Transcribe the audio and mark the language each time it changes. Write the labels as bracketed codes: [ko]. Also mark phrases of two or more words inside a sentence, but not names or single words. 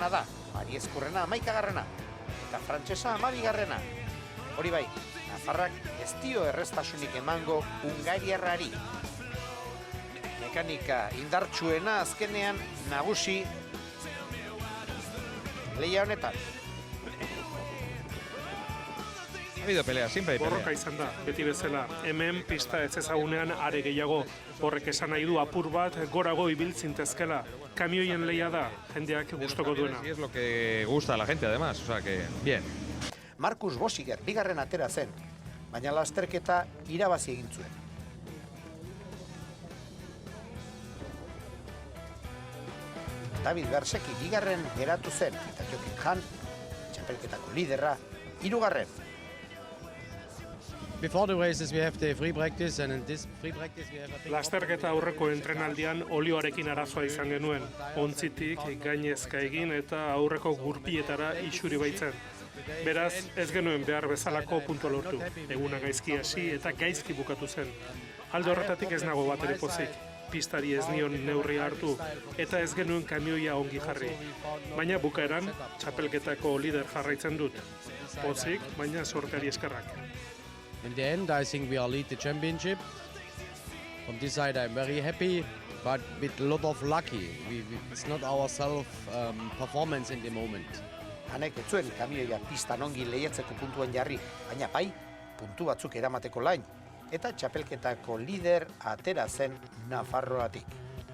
[eu] da, Marizkurrena 11. eta frantsesa 12. Hori bai, Nafarrak ez dio erreztasunik emango hungariarrari. Mekanika indartsuena azkenean nagusi lehia honetan. [es] Ha habido pelea, siempre hay [eu] Borroka [es] pelea. [eu] izan da, beti bezala. Hemen pista ez ezagunean are gehiago. Horrek esan nahi du apur bat gorago ibiltzintezkela. Kamioien lehia da, jendeak gustoko duena. Y es lo que gusta a la gente además, o sea que bien. Markus Bosiger bigarren atera zen, baina lasterketa irabazi egin zuen. David Berseki bigarren geratu zen, eta Jokin Han, txapelketako liderra, hirugarren. [en] Before the races we have the free practice, and in this free practice we have a big [eu] Lasterketa aurreko entrenaldian olioarekin arazoa izan genuen. Ontzitik gainezka egin eta aurreko gurpietara isuri baitzen. Beraz, ez genuen behar bezalako puntua lortu. Eguna gaizki hasi eta gaizki bukatu zen. Alde horretatik ez nago bat ere pozik. Pistari ez nion neurria hartu eta ez genuen kamioia ongi jarri. Baina bukaeran, txapelketako lider jarraitzen dut. Pozik, baina sorteari eskerrak. [en] In the end, I think we are lead the championship. From this side, I'm very happy, but with a lot of lucky. It's not our self-performance in the moment. [eu] Hanek ez zuen kamioia pistan ongi lehiatzeko puntuen jarri, baina bai, puntu batzuk eramateko lain, eta txapelketako lider atera zen Nafarroatik.